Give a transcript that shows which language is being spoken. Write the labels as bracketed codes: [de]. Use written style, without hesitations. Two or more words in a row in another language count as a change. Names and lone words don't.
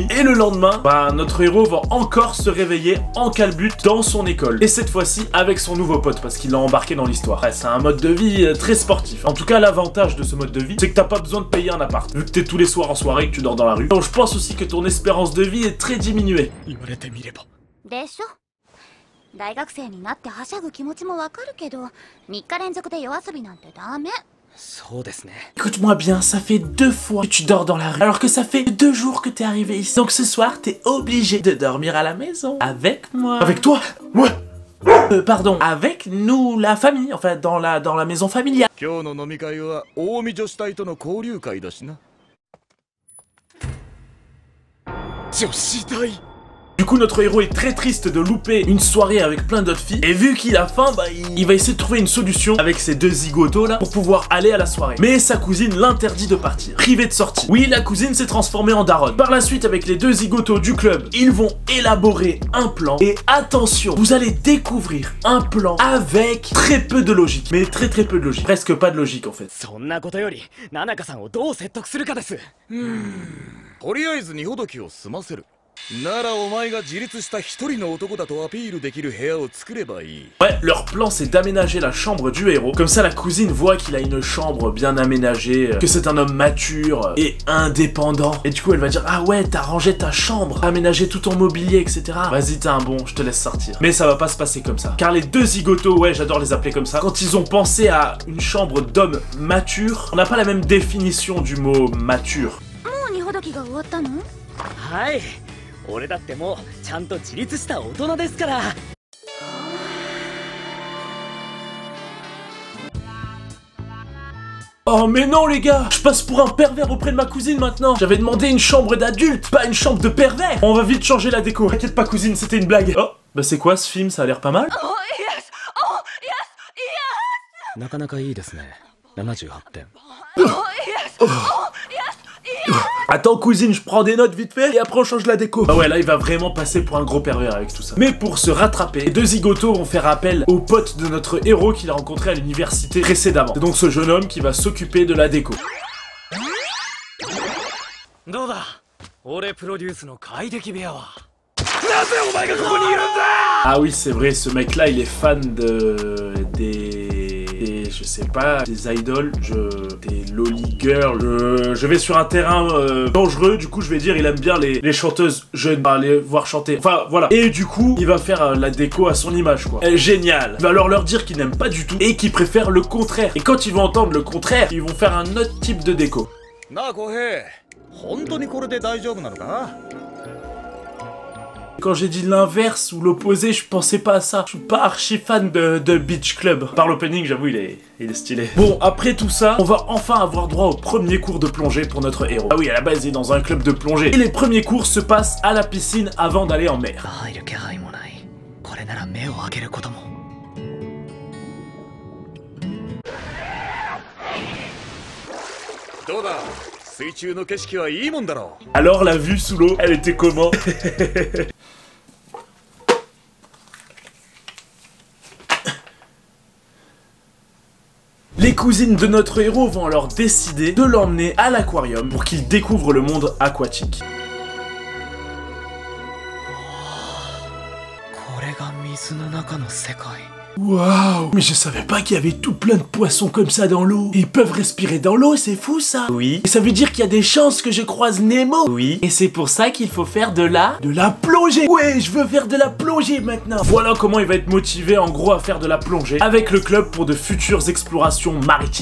[fr] Et le lendemain, bah notre héros va encore se réveiller en calbute dans son école. Et cette fois-ci avec son nouveau pote parce qu'il l'a embarqué dans l'histoire. Ouais, c'est un mode de vie très sportif. En tout cas, l'avantage de ce mode de vie, c'est que t'as pas besoin de payer un appart. Vu que t'es tous les soirs en soirée et que tu dors dans la rue. Donc je pense aussi que ton espérance de vie est très diminuée. [ja] でしょ。大学生になってはしゃぐ気持ちもわかるけど、3日連続で夜遊びなんてダメ。そうですね。 [fr] Écoute-moi bien, ça fait 2 fois que tu dors dans la rue, alors que ça fait 2 jours que t'es arrivé ici. Donc ce soir, t'es obligé de dormir à la maison. Avec moi. Avec toi? Ouais. Pardon, avec nous, la famille, enfin dans la maison familiale. [ja] 今日の飲み会は近江女子隊との交流会だしな。女子隊。 [fr] Du coup, notre héros est très triste de louper une soirée avec plein d'autres filles. Et vu qu'il a faim, bah, il va essayer de trouver une solution avec ses 2 zigotos là pour pouvoir aller à la soirée. Mais sa cousine l'interdit de partir, privée de sortie. Oui, la cousine s'est transformée en daronne. Par la suite, avec les 2 zigotos du club, ils vont élaborer un plan. Et attention, vous allez découvrir un plan avec très peu de logique. Mais très peu de logique. Presque pas de logique en fait. [ja] そんなことより、ナナカさんをどう説得するかです。とりあえず荷ほどきを済ませる。ならお前が自立した一人の男だとアピールできる部屋を作ればいい。 [fr] Ouais, leur plan c'est d'aménager la chambre du héros. Comme ça la cousine voit qu'il a une chambre bien aménagée, que c'est un homme mature et indépendant. Et du coup elle va dire ah ouais t'as rangé ta chambre, t'as aménagé tout ton mobilier etc. Vas-y t'es un bon, je te laisse sortir. Mais ça va pas se passer comme ça. Car les 2 zigotos, ouais j'adore les appeler comme ça, quand ils ont pensé à une chambre d'homme mature, on n'a pas la même définition du mot mature. [ja] もう荷ほどきが終わったの？はい。俺だってもうちゃんと自立した大人ですから。 [fr] Oh mais non les gars, je passe pour un pervers auprès de ma cousine maintenant. J'avais demandé une chambre d'adulte, pas une chambre de pervers. On va vite changer la déco. T'inquiète pas cousine, c'était une blague. Oh, bah c'est quoi ce film? Ça a l'air pas mal. [ja] なかなかいいですね。78点。 [fr] Attends cousine, je prends des notes vite fait et après on change la déco. Ah ouais là il va vraiment passer pour un gros pervers avec tout ça. Mais pour se rattraper, les 2 zigotos vont faire appel au pote de notre héros qu'il a rencontré à l'université précédemment. C'est donc ce jeune homme qui va s'occuper de la déco. [ja] どうだ俺プロデュースの快適部屋は。 [fr] Ah oui c'est vrai, ce mec là il est fan des je sais pas, des idoles, des [en] loli girls, [fr] je vais sur un terrain dangereux, du coup je vais dire il aime bien les chanteuses jeunes, les voir chanter, enfin voilà. Et du coup il va faire la déco à son image quoi. Génial. Il va alors leur dire qu'il n'aime pas du tout et qu'il préfère le contraire. Et quand ils vont entendre le contraire, ils vont faire un autre type de déco. [ja] なあ浩平、本当にこれで大丈夫なのか？ [fr] Quand j'ai dit l'inverse ou l'opposé, je pensais pas à ça. Je suis pas archi fan de Beach Club. Par l'opening, j'avoue, il est stylé. Bon, après tout ça, on va enfin avoir droit au premier cours de plongée pour notre héros. Ah oui, à la base, il est dans un club de plongée. Et les premiers cours se passent à la piscine avant d'aller en mer. [ja] 入る気配もない。これなら目を開けることも。どうだ、水中の景色はいいもんだろう。 [fr] Alors, la vue sous l'eau, elle était comment? Les cousines de notre héros vont alors décider de l'emmener à l'aquarium pour qu'il découvre le monde aquatique. [ja] これが水の中の世界。 [fr] Waouh! Mais je savais pas qu'il y avait tout plein de poissons comme ça dans l'eau. Ils peuvent respirer dans l'eau, c'est fou ça! Oui. Et ça veut dire qu'il y a des chances que je croise Nemo? Oui. Et c'est pour ça qu'il faut faire de la plongée! Ouais, je veux faire de la plongée maintenant! Voilà comment il va être motivé en gros à faire de la plongée avec le club pour de futures explorations maritimes.